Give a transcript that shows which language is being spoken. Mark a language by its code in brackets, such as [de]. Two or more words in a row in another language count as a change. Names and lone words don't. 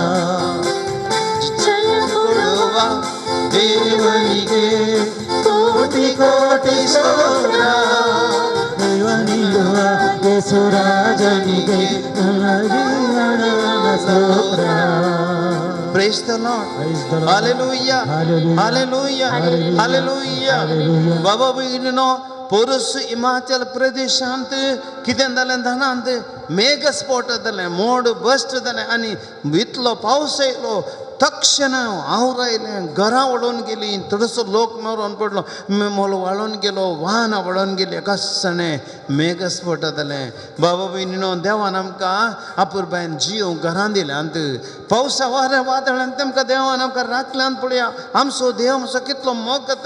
[kn] ಜಯ ಕೊಡುವ ದೇವರಿಗೆ ಕೋಟಿ ಕೋಟಿ ಸ್ತೋತ್ರ ಜೀವ ನೀಡುವ ಯೇಸುರಾಜನಿಗೆ ಜೀವನ ಸ್ತೋತ್ರ [en] Praise the Lord. Hallelujah. Hallelujah. Hallelujah. [kok] बाबा भयणीनो पोरस हिमाचल प्रदेशांत कितें जालें जाणांत मेघस्फोट जालें मोड बस्ट जालें आनी इतलो पावस येयलो तक्षण आवरायलें घरां वळून गेलीं थोडोसो लोक मरून पडलो मोल वाळून गेलो वाहनां वळून गेलीं कशें मेघस्फोट जालें बाबा भयणीनो देवान आमकां आपुरबायन जीव घरां दिल्यांत पावसा वादळान तेमकां देवान आमकां राखल्यांत पळया आमचो देव मातसो कितलो मोग करता